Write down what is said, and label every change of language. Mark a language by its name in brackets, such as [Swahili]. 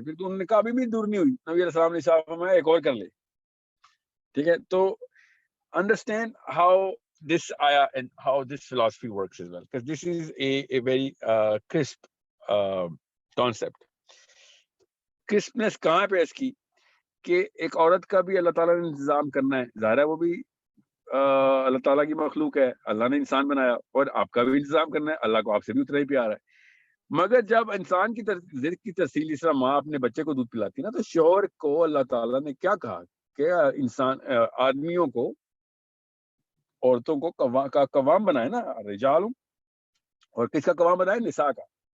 [Urdu] پھر تو انہوں نے کہا ابھی بھی دور نہیں ہوئی, نبی علیہ السلام نے فرمایا ایک اور کر لے. ٹھیک ہے, [English] تو understand how this ayah and how this philosophy works as well, because this is a very crisp concept. [Urdu] crispness کہاں پہ اس کی کہ ایک عورت کا بھی اللہ تعالیٰ نے انتظام کرنا ہے. ظاہر ہے وہ بھی اللہ تعالیٰ کی مخلوق ہے, اللہ نے انسان بنایا, اور آپ کا بھی انتظام کرنا ہے. اللہ کو آپ سے بھی اتنا ہی پیار ہے. مگر جب انسان کی رزق کی ترسیل, جس طرح ماں اپنے بچے کو دودھ پلاتی نا, تو شوہر کو اللہ تعالیٰ نے کیا کہا کہ انسان آدمیوں کو, عورتوں کو قوام بنائے نا, رجال, اور کس کا قوام بنائے؟ نساء کا.